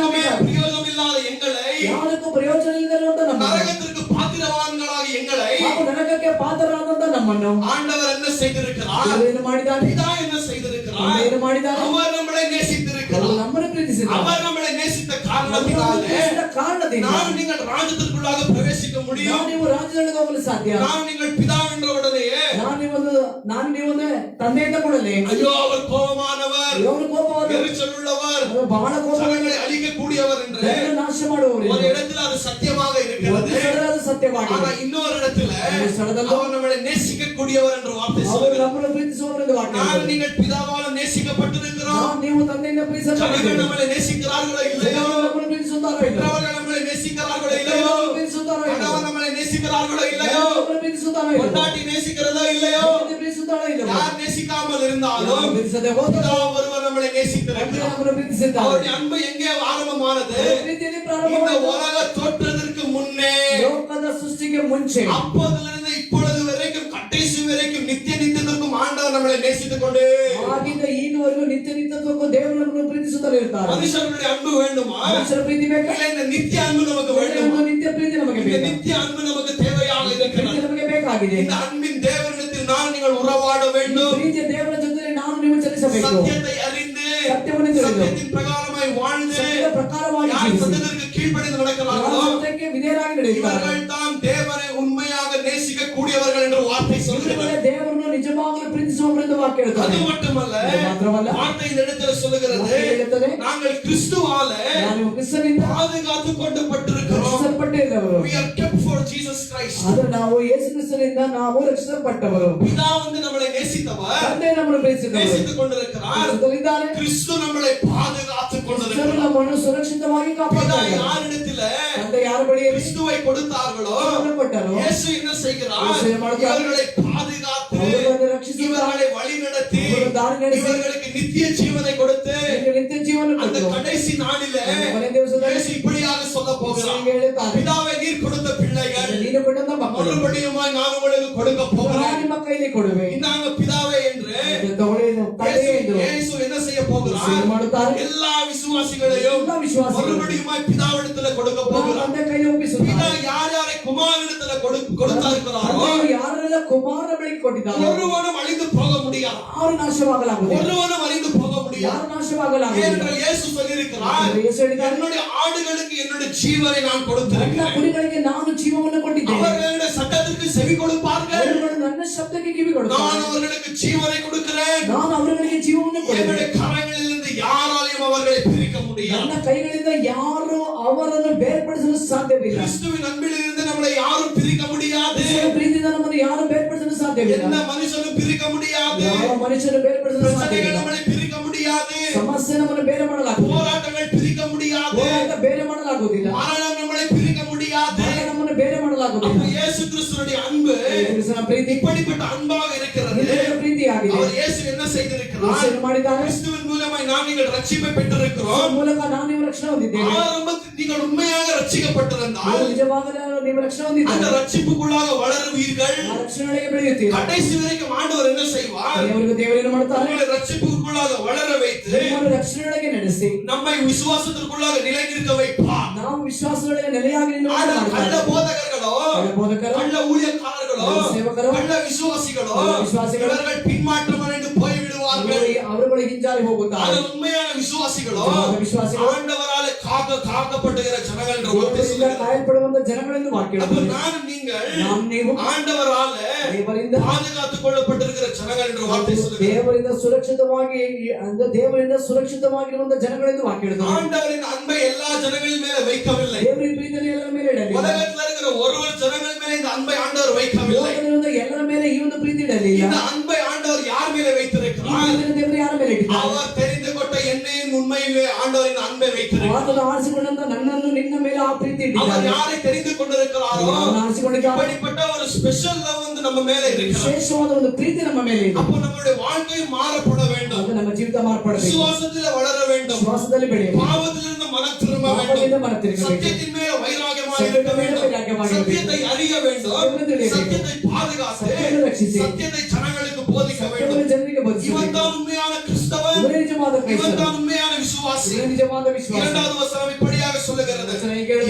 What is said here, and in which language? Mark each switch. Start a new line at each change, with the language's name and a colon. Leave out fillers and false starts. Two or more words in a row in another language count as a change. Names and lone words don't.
Tamil: ஒன்றுக்குமே
Kannada: ನಾವಿದ್ದಾರೆ.
Tamil: பிரயோஜனம் இல்லாத எங்களை,
Kannada: ಯಾವುದಕ್ಕೂ ಪ್ರಯೋಜನ ಇಲ್ಲದಂತ ನಮ್ಮನ್ನು,
Tamil: நரகத்திற்கு பாத்திரவான்களாக எங்களை
Kannada: ಹಾಗೂ ನರಕಕ್ಕೆ ಪಾತ್ರರಾದಂತ ನಮ್ಮನ್ನು
Tamil: ஆண்டவர் என்ன செய்திருக்கிறார்?
Kannada: ದೇವರು ಏನು ಮಾಡಿದ್ದಾನೆ?
Tamil: பிதா என்ன செய்திருக்கிறார்?
Kannada: ತಂದೆ ಏನು ಮಾಡಿದ್ದಾನೆ?
Tamil: அவர் நம்மளை
Kannada: ಅವರು
Tamil: நேசித்திருக்கிறார்.
Kannada: ನಮ್ಮನ್ನು ಪ್ರೀತಿಸಿದ್ದಾರೆ.
Tamil: அவர் நம்மளை நேசித்த
Kannada: ನಮ್ಮನ್ನು
Tamil: காரணத்தினாலே
Kannada: ಪ್ರೀತಿಸಿದ ಕಾರಣದಿಂದ
Tamil: நாம் நீங்கள் ராஜ்யத்திற்குள்ளாக பிரவேசிக்க
Kannada: ನಾವು
Tamil: முடியும்.
Kannada: ನೀವು ರಾಜ್ಯದೊಳಗೆ ಹೋಗಲು ಸಾಧ್ಯ.
Tamil: நாம் நீங்கள் பிதா என்ற உடனேயே
Kannada: ನಾನು ನೀವು ತಂದೆಯಿಂದ ಕೂಡಲೇ
Tamil: ஐயோ அவர் கோபமானவர்,
Kannada: ಅವರು ಕೋಪವಾದ,
Tamil: எரிச்சல் உள்ளவர்,
Kannada: ಅವರು ಬಹಳ ಕೋಪ,
Tamil: ஜனங்களை அழிக்கக்கூடியவர் என்று
Kannada: ಜನರನ್ನು ನಾಶ ಮಾಡುವವರು.
Tamil: ஒரு இடத்துல அது சத்தியமாக
Kannada: ಒಂದು
Tamil: இருக்கிறது.
Kannada: ಸ್ಥಳದಲ್ಲಿ ಅದು ಸತ್ಯವಾಗಿದೆ.
Tamil: ஆனா இன்னொரு இடத்துல
Kannada: இந்த ಸ್ಥಳದಲ್ಲಿ
Tamil: அவர் நம்மளை நேசிக்கக்கூடியவர் என்ற வார்த்தை
Kannada: ಅವರು
Tamil: சொல்லுகிறது.
Kannada: ನಮ್ಮನ್ನು ಪ್ರೀತಿಸುವವರು ಎಂದು ವಾಕ್ಯ
Tamil: நான்
Kannada: ಹೇಳುತ್ತದೆ.
Tamil: நீங்கள் பிதாவால நேசிக்கப்பட்டிருக்கிறோம்.
Kannada: ನಾವು ನೀವು ತಂದೆಯಿಂದ
Tamil: ஜனங்கள்
Kannada: ಪ್ರೀತಿಸಲ್ಪಟ್ಟಿದ್ದೇವೆ.
Tamil: நம்மளை நேசிக்கிறார்களோ இல்லையோ,
Kannada: ಜನರು ನಮ್ಮನ್ನು ಪ್ರೀತಿಸುತ್ತಾರೋ ಇಲ್ಲವೋ,
Tamil: பெற்றவர்கள் நம்மளை நேசிக்கிறார்களோ இல்லையோ,
Kannada: ನಮ್ಮನ್ನು ಪ್ರೀತಿಸುತ್ತಾರೋ ಇಲ್ಲವೋ,
Tamil: கணவன் நம்மளை நேசிக்கிறார்களோ இல்லையோ,
Kannada: ನಮ್ಮನ್ನು ಪ್ರೀತಿಸುತ್ತಾರೋ ಇಲ್ಲವೋ,
Tamil: பொண்டாட்டி நேசிக்கிறதோ இல்லையோ,
Kannada: ಹೆಂಡತಿ ಪ್ರೀತಿಸುತ್ತಾರೋ ಇಲ್ಲವೋ,
Tamil: யார் நேசிக்காமல் இருந்தாலும்
Kannada: ಯಾರು ಪ್ರೀತಿಸದೆ ಹೋದರೂ
Tamil: பிதா ஒருவர் நம்மளை
Kannada: ತಂದೆ
Tamil: நேசித்திருக்கிறார்.
Kannada: ನಮ್ಮನ್ನು ಪ್ರೀತಿಸಿದ್ದಾರೆ.
Tamil: அவருடைய அன்பு எங்கே ஆரம்பமானது?
Kannada: ಅವರ ಪ್ರೀತಿಯಲ್ಲಿ
Tamil: இந்த
Kannada: ಪ್ರಾರಂಭವಾಯಿತು.
Tamil: உலக தோற்றத்திற்கு முன்னே,
Kannada: ಲೋಕದ ಸೃಷ್ಟಿಗೆ ಮುಂಚೆ,
Tamil: அப்போதிலிருந்து இப்பொழுது வரைக்கும் கடைசி வரைக்கும் நித்தியத்திற்கும் ஆண்டவர் நம்மளை நேசித்துக் கொண்டே.
Kannada: ಆಗಿಂದ ಈಗವರೆಗೂ ನಿತ್ಯತ್ವಕ್ಕೂ ದೇವರು ನಮ್ಮನ್ನು ಪ್ರೀತಿಸುತ್ತಲೇ ಇರ್ತಾರೆ.
Tamil: மனுஷனுடைய அன்பு வேண்டுமா?
Kannada: ಮನುಷ್ಯರ ಪ್ರೀತಿ ಬೇಕಾ?
Tamil: இல்ல இந்த நித்திய அன்பு நமக்கு வேண்டுமா?
Kannada: ಒಂದು ನಿತ್ಯ ಪ್ರೀತಿ ನಮಗೆ
Tamil: இந்த
Kannada: ಬೇಕು.
Tamil: நித்திய அன்பு நமக்கு தேவையாக இருக்கிறது.
Kannada: ಪ್ರೀತಿ ನಮಗೆ ಬೇಕಾಗಿದೆ.
Tamil: இந்த அன்பின் தேவனிடத்தில் நான் நீங்கள் உறவாட வேண்டும்.
Kannada: ಪ್ರೀತಿಯ ದೇವರ ಜೊತೆ ನಾನು ನೀವು ಚಲಿಸಬೇಕು.
Tamil: சத்தியத்தை அறிந்து
Kannada: ಸತ್ಯವನ್ನು ತಿಳಿದು
Tamil: சத்தியத்தின் பிரகாரமாய் வாழ்ந்து
Kannada: ಸತ್ಯದ ಪ್ರಕಾರವಾಗಿ
Tamil: யார்
Kannada: ಜೀವಿಸಿ
Tamil: சத்தியத்திற்கு கீழ்ப்படிந்து நடக்கிறார்களோ
Kannada: ಸತ್ಯಕ್ಕೆ ವಿಧೇಯರಾಗಿ ನಡೆಯುತ್ತಾರೆ.
Tamil: இவர்கள் தாம் தேவனை உண்மையாக நேசிக்க கூடியவர்கள் என்று வார்த்தை சொல்கிறது.
Kannada: ದೇವರನ್ನು ನಿಜವಾಗಲೂ ಪ್ರೀತಿಸುವವರೆಂದು ವಾಕ್ಯ
Tamil: அது
Kannada: ಹೇಳುತ್ತದೆ.
Tamil: மட்டுமல்ல,
Kannada: ಮಾತ್ರವಲ್ಲ,
Tamil: வார்த்தை இந்த இடத்துல சொல்லுகிறது,
Kannada: ವಾಕ್ಯ ಹೇಳುತ್ತದೆ,
Tamil: நாங்கள் கிறிஸ்துவால
Kannada: ನಾವು ಕ್ರಿಸ್ತನಿಂದ
Tamil: பாதுகாத்துக் கொள்ளப்பட்டிருக்கிறோம்.
Kannada: ರಕ್ಷಿಸಲ್ಪಟ್ಟಿರುವವರು.
English: We are kept for Jesus Christ.
Kannada: ಆದರೆ ನಾವು ಯೇಸು ಕ್ರಿಸ್ತನಿಂದ ನಾವು ರಕ್ಷಿಸಲ್ಪಟ್ಟವರು.
Tamil: பிதா வந்து நம்மளை நேசித்தவர்,
Kannada: ತಂದೆ ನಮ್ಮನ್ನು ಪ್ರೀತಿಸಿದವರು,
Tamil: நேசித்துக் கொண்டிருக்கிறார்.
Kannada: ಪ್ರೀತಿಸುತ್ತಿದ್ದಾರೆ.
Tamil: கிறிஸ்து நம்மளை பாதுகாத்துக்
Kannada: ಕ್ರಿಸ್ತನು
Tamil: கொண்டிருக்கிறார்.
Kannada: ನಮ್ಮನ್ನು ಸುರಕ್ಷಿತವಾಗಿ
Tamil: பிதா
Kannada: ಕಾಪಾಡುತ್ತಾರೆ.
Tamil: யாரிடத்தில்
Kannada: ತಂದೆ ಯಾರ ಬಳಿಯಲ್ಲಿ
Tamil: கிறிஸ்துவை கொடுத்தார்களோ,
Kannada: ಕೊಟ್ಟರು,
Tamil: இயேசு என்ன செய்கிறார்?
Kannada: இயேசு என்ன ಮಾಡುತ್ತಾರೆ?
Tamil: இவர்களை பாதுகாத்து,
Kannada: ಅವರನ್ನು ರಕ್ಷಿಸುತ್ತಾರೆ,
Tamil: இவர்களை வழிநடத்தி,
Kannada: அவರನ್ನು ದಾರಿ ನಡೆಸಿ,
Tamil: இவர்களுக்கு நித்திய ஜீவனை கொடுத்து,
Kannada: ನಿತ್ಯ ಜೀವನ
Tamil: அந்த
Kannada: ಕೊಟ್ಟರು.
Tamil: கடைசி நாளிலே
Kannada: ಕೊನೆ ದಿವಸದಲ್ಲಿ
Tamil: இயேசு இப்படியாக சொல்ல போகிறார்,
Kannada: இயேசು ಹೇಳುತ್ತಾರೆ,
Tamil: பிதாவை நீர் கொடுத்த பிள்ளைகள்
Kannada: ನೀನು ಕೊಟ್ಟಂತ ಮಕ್ಕಳು
Tamil: மறுபடியுமாய் நான் உங்களுக்கு கொடுக்க
Kannada: ನಾನು
Tamil: போகிறேன்.
Kannada: ನಿಮ್ಮ ಕೈಲಿ ಕೊಡುವೆ.
Tamil: இந்தாங்க பிதாவே என்று
Kannada: ತಗೊಳ್ಳಿ, ತಂದೆ ಎಂದು
Tamil: இயேசு என்ன செய்ய போகிறார்?
Kannada: ಏನು ಮಾಡುತ್ತಾರೆ?
Tamil: எல்லா விசுவாசிகளையும்
Kannada: ಎಲ್ಲ ವಿಶ್ವಾಸಿಗಳು
Tamil: மறுபடியுமாய் பிதாவிடத்தில் கொடுக்க போகிறார்.
Kannada: ತಂದೆ ಕೈಲಿ ಒಪ್ಪಿಸುತ್ತಾರೆ.
Tamil: பிதா யார் யாரை குமாரனிடத்தில் கொடுத்தா இருக்கிறாரோ,
Kannada: ತಂದೆಯು ಯಾರೆಲ್ಲ ಕುಮಾರನ ಬಳಿಗೆ ಕೊಟ್ಟಿದ್ದಾರೋ
Tamil: ஒருவனும் அழிந்து போக முடியாது.
Kannada: ಅವರು ನಾಶವಾಗಲಾಗುವುದಿಲ್ಲ.
Tamil: ஒருவனும் அழிந்து போக முடியாது.
Kannada: ಯಾರು ನಾಶವಾಗಲಾಗುವುದಿಲ್ಲ.
Tamil: ஏனென்றால் இயேசு சொல்லியிருக்கிறார்,
Kannada: ಯೇಸು ಹೇಳಿದ್ದಾನೆ,
Tamil: என்னுடைய ஆடுகளுக்கு என்னுடைய ஜீவனை நான்
Kannada: ನನ್ನ
Tamil: கொடுத்திருக்கிறேன்.
Kannada: ಕುರಿಗಳಿಗೆ ನಾನು ಜೀವವನ್ನು ಕೊಟ್ಟಿದ್ದೇನೆ.
Tamil: அவர்களுடைய சட்டத்திற்கு செவி கொடுப்பார்கள்,
Kannada: ಅವರುಗಳು ನನ್ನ ಶಬ್ದಕ್ಕೆ ಕಿವಿ
Tamil: நான்
Kannada: ಕೊಡುತ್ತಾರೆ.
Tamil: அவர்களுக்கு ஜீவனை கொடுக்கிறேன்.
Kannada: ನಾನು ಅವರುಗಳಿಗೆ ಜೀವವನ್ನು ಕೊಡುವೆ.
Tamil: என்னுடைய கரங்களிலிருந்து யாராலையும் அவர்களை பிரிக்க முடியாது.
Kannada: ನನ್ನ ಕೈಗಳಿಂದ ಯಾರು ಅವರನ್ನು ಬೇರ್ಪಡಿಸಲು ಸಾಧ್ಯವಿಲ್ಲ.
Tamil: கிறிஸ்துவின் அன்பிலிருந்து நம்மளை யாரும் பிரிக்க முடியாது.
Kannada: ಕ್ರಿಸ್ತನ ಪ್ರೀತಿಯಿಂದ ನಮ್ಮನ್ನು ಯಾರು ಬೇರ್ಪಡಿಸಲು ಸಾಧ್ಯವಿಲ್ಲ.
Tamil: எந்த மனுஷனும் பிரிக்க முடியாது.
Kannada: ಯಾವ ಮನುಷ್ಯನು ಬೇರ್ಪಡಿಸಲು
Tamil: பிரச்சனைகள்
Kannada: ಸಾಧ್ಯವಿಲ್ಲ.
Tamil: நம்மளை பிரிக்க முடியாது.
Kannada: ಸಮಸ್ಯೆ ನಮ್ಮನ್ನು ಬೇರೆ ಮಾಡಲಾಗುವುದಿಲ್ಲ.
Tamil: போராட்டங்கள் பிரிக்க முடியாது.
Kannada: ಹೋರಾಟ ಬೇರೆ ಮಾಡಲಾಗುವುದಿಲ್ಲ.
Tamil: மரணம் நம்மளை பிரிக்க முடியாது.
Kannada: ಮರಣ ನಮ್ಮನ್ನು ಬೇರೆ
Tamil: அப்ப
Kannada: ಮಾಡಲಾಗುವುದಿಲ್ಲ.
Tamil: இயேசு கிறிஸ்துவினுடைய அன்பு
Kannada: ಕ್ರಿಸ್ತನ ಪ್ರೀತಿ
Tamil: இப்படிப்பட்ட அன்பாக இருக்கிறது.
Kannada: ನಿಜವಾದ ಪ್ರೀತಿಯಾಗಿದೆ.
Tamil: அவர் இயேசு என்ன செய்திருக்கிறார்?
Kannada: ಯೇಸು ಮಾಡಿದ್ದಾರೆ.
Tamil: கிறிஸ்துவின் மூலமாய் நாம் நீங்கள் ரட்சிப்பை பெற்றிருக்கிறோம்.
Kannada: ಈ ಮೂಲಕ ನಾನು ನೀವು ರಕ್ಷಣೆ ಹೊಂದಿದ್ದೇವೆ.
Tamil: ஆரம்பத்தில் நீங்கள் உண்மையாக ரட்சிக்கப்பட்டிருந்தால்
Kannada: ನೀವು ನಿಜವಾಗಲೇ ನೀವು ರಕ್ಷಣೆ
Tamil: அந்த
Kannada: ಹೊಂದಿದ್ದೀರಿ.
Tamil: ரட்சிப்புக்குள்ளாக வளருவீர்கள்.
Kannada: ಆ ರಕ್ಷಣೆಗೆ ಬೆಳೆಯುತ್ತೀರಿ.
Tamil: கடைசி வரைக்கும் ஆண்டவர் என்ன செய்வார்?
Kannada: ದೇವರು ಏನು ಮಾಡುತ್ತಾರೆ?
Tamil: உங்களை ரட்சிப்புக்குள்ளாக வளர வைத்து
Kannada: ನಿಮ್ಮನ್ನು ರಕ್ಷಣೆಗೆ ನಡೆಸಿ
Tamil: நம்மை விசுவாசத்திற்குள்ளாக நிலைநிற்க வைப்பார்.
Kannada: ನಾವು ವಿಶ್ವಾಸದೊಳಗೆ ನೆಲೆಯಾಗಿ ನಿಲ್ಲುವಂತೆ
Tamil: ஆனா கள்ள
Kannada: ಮಾಡುತ್ತಾರೆ.
Tamil: போதகர்களோ,
Kannada: ಕಳ್ಳ ಬೋಧಕರು,
Tamil: கள்ள ஊழியக்காரர்களோ,
Kannada: ಕಳ್ಳ ಸೇವಕರು,
Tamil: கள்ள விசுவாசிகளோ,
Kannada: ಕಳ್ಳ ವಿಶ್ವಾಸಿಗಳು,
Tamil: இவர்கள் பின்மாற்றம் அடைந்து போய்விடுவார்கள்.
Kannada: ಅವರುಗಳು ಹಿಂಜಾರಿ ಹೋಗುತ್ತಾರೆ.
Tamil: ஆனால் உண்மையான விசுவாசிகளோ,
Kannada: ನಿಜವಾದ ವಿಶ್ವಾಸಿಗಳು,
Tamil: ஆண்டவராலே காக்கப்படுகிற ஜனங்கள் என்று வார்த்தை
Kannada: ದೇವರಿಂದ
Tamil: சொல்கிறது.
Kannada: ಕಾಯಲ್ಪಡುವಂತ ಜನಗಳೆಂದು ವಾಕ್ಯ
Tamil: அப்ப
Kannada: ಹೇಳುತ್ತದೆ.
Tamil: நான் நீங்கள்
Kannada: நாம் ನೀವು
Tamil: ஆண்டவராலே
Kannada: ದೇವರಿಂದ
Tamil: பாதுகாத்துக் கொள்ளப்பட்டிருக்கிற ஜனங்கள் என்று வார்த்தை சொல்கிறது.
Kannada: ದೇವರಿಂದ ಸುರಕ್ಷಿತವಾಗಿ ಅಂದ್ರೆ ದೇವರಿಂದ ಸುರಕ್ಷಿತವಾಗಿರುವಂತ ಜನಗಳೆಂದು ವಾಕ್ಯ ಹೇಳುತ್ತದೆ.
Tamil: ஆண்டவரின் அன்பை எல்லா ஜனங்களின் மேல வைக்கவில்லை.
Kannada: ದೇವರ ಪ್ರೀತಿಯನ್ನು ಎಲ್ಲರ ಮೇಲೆ ಇಡಲಿಲ್ಲ.
Tamil: உலகத்தில் இருக்கிற ஒருவர் ஜனங்கள் மேல இந்த அன்பை ஆண்டவர் வைக்கவில்லை.
Kannada: ಲೋಕದಲ್ಲಿರುವ ಎಲ್ಲರ ಮೇಲೆ ಈ ಒಂದು ಪ್ರೀತಿ ಇಡಲಿಲ್ಲ.
Tamil: இந்த அன்பை ஆண்டவர் யார் மேல
Kannada: ಈ
Tamil: வைத்திருக்கிறார்?
Kannada: ಪ್ರೀತಿಯನ್ನು ದೇವರು ಯಾರ ಮೇಲೆ ಇಟ್ಟಿದ್ದಾರೆ?
Tamil: அவர் தெரிந்து கொண்ட என்னையும் உண்மையிலே ஆண்டவரின் அன்பை வைத்திருக்கிறார்.
Kannada: ಆತನು ಆರಿಸಿಕೊಂಡಂತ ನನ್ನನ್ನು ನಿನ್ನ ಮೇಲೆ ಆ ಪ್ರೀತಿ
Tamil: அவர்
Kannada: ಇಟ್ಟಿದ್ದಾನೆ.
Tamil: யாரை தெரிந்து கொண்டிருக்கிறாரோ
Kannada: ಅವನು ಆರಿಸಿಕೊಂಡಿದ್ದಾನೆ.
Tamil: இப்படிப்பட்ட ஒரு
English: special love
Tamil: வந்து நம்ம மேல இருக்கிறது.
Kannada: ವಿಶೇಷವಾದ ಒಂದು ಪ್ರೀತಿ ನಮ್ಮ ಮೇಲೆ ಇದೆ.
Tamil: அப்போ நம்மளுடைய வாழ்க்கை மாறப்பட வேண்டும்.
Kannada: ಅದು ನಮ್ಮ ಜೀವಿತ ಮಾರ್ಪಡಬೇಕು.
Tamil: விசுவாசத்தில் வளர வேண்டும்.
Kannada: ವಿಶ್ವಾಸದಲ್ಲಿ ಬೆಳೆಯಬೇಕು.
Tamil: பாவத்திலிருந்து மனம் திரும்ப
Kannada: ಪಾಪದಿಂದ
Tamil: வேண்டும்.
Kannada: ಮನ ತಿರುಗಬೇಕು.
Tamil: சத்தியத்தின் மேல வைராகியமாக இருக்க வேண்டும். சத்தியத்தை அறிய வேண்டும். சத்தியத்தை பாதுகாத்து
Kannada: ಸತ್ಯವನ್ನು ರಕ್ಷಿಸಿ
Tamil: சத்தியத்தை ஜனங்களுக்கு போதிக்க
Kannada: ಸತ್ಯವನ್ನು
Tamil: வேண்டும்.
Kannada: ಜನರಿಗೆ ಬೋಧಿಸಬೇಕು.
Tamil: இவன் தான் உண்மையான கிறிஸ்தவன்.
Kannada: ಇವರೇ ನಿಜವಾದ
Tamil: இவன்
Kannada: ಕ್ರೈಸ್ತರು.
Tamil: தான் உண்மையான விசுவாசி.
Kannada: ಇವರೇ ನಿಜವಾದ ವಿಶ್ವಾಸ.
Tamil: இரண்டாவது வசனம் இப்படியாக சொல்லுகிறது,
Kannada: ವಚನ ಹೀಗೆ ಹೇಳುತ್ತದೆ,